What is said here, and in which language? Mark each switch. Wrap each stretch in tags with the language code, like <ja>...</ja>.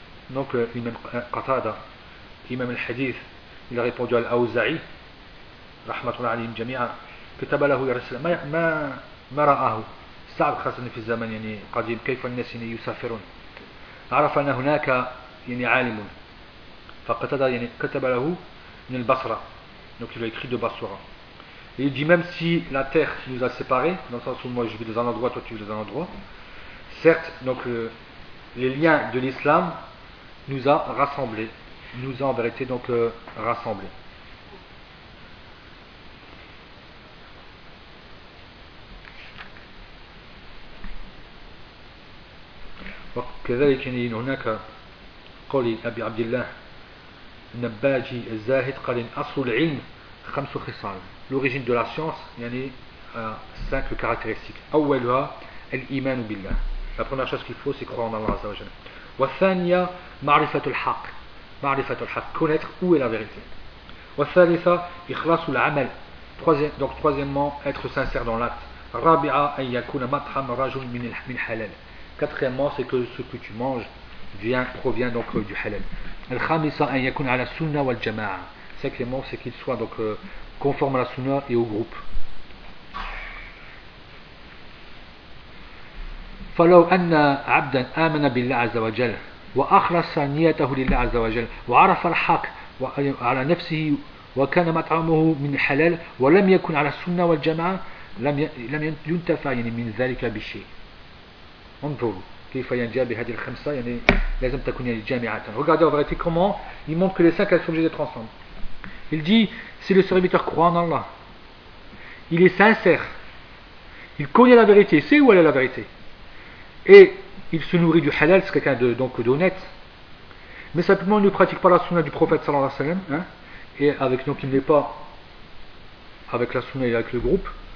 <fr>Donc l'imam Qatada, l'imam al-Hadith, il a répondu à l'Aouza'i, rahmatullah alayhim jami'a,</fr> <ar>كتب له يا رسول الله ما رآه صعب خاصة في الزمن يعني قديم كيف الناس يسافرون عرف أن هناك يعني عالم فقتد يعني كتب له من البصرة.</ar> <fr>Donc il a écrit de Basra. Il dit, même si la terre nous a séparés, dans le sens où moi je vis dans un endroit, toi tu vis dans un endroit, certes, donc les liens de l'islam nous a rassemblés, nous a en vérité donc rassemblés.</fr> <ar>وكذلك هناك قول أبي عبد الله النباجي الزاهد قال أصل العلم خمس خصال.</ar> <fr>L'origine de la science, il y en a cinq caractéristiques.</fr> <ar>Awwaluha al-imanu billah.</ar> <fr>La première chose qu'il faut, c'est croire en Allah Azzawajal.</fr> <ar>وَالثَّانِيَ مَعْرِفَةُ الْحَقِّ مَعْرِفَةُ الْحَقِّ</ar> <fr>Connaître où est la vérité.</fr> <ar>وَالثَّالِثَ إِخْلَاصُ الْعَمَلِ</ar> <fr>Donc, troisièmement, être sincère dans l'acte.</fr> <ar>رَابِعَ أَنْ يَكُونَ مَطْحَمَ رَجُلٌ مِنْ حَلَالٍ</ar> <fr>Quatrièmement, c'est que ce que tu manges provient donc du halal.</fr> <ar>الْخَامِسَ أَنْ يَكُونَ عَلَى السُّنَّةِ وَالْجَمَاعَةِ</ar> <fr>Cinquièmement, c'est qu'il soit donc conforme à la sunna et au groupe.</fr> <ar>فَلَوْ أَنَّ عَبْدًا آمَنَ بِاللَّهِ عَزَّ وَجَلَّ وَأَخْلَصَ نِيَّتَهُ لِلَّهِ عَزَّ وَجَلَّ وَعَرَفَ الْحَقَّ عَلَى نَفْسِهِ وَكَانَ مَطْعَمُهُ مِنْ حَلَالٍ وَلَمْ يَكُنْ عَلَى السُّنَّةِ وَالْجَمَعَةِ لَمْ يُنْتَفَعْ يعني مِنْ ذَلِكَ بِشَيْءٍ انظروا كيف ينجى بهذه الخمسة يعني لازم تكون يعني جامعة</ar> <fr>regardez en vérité comment il montre que les cinq elles sont obligées d'être ensemble. Il dit si le serviteur croit en Allah, il est sincère, il connaît la vérité, sait où elle est la vérité. Et il se nourrit du halal, c'est quelqu'un de, donc d'honnête. Mais simplement, il ne pratique pas la sunna du prophète, sallallahu alayhi wa sallam. Hein? Et avec, donc, il n'est pas avec la sunna et avec le groupe.</fr>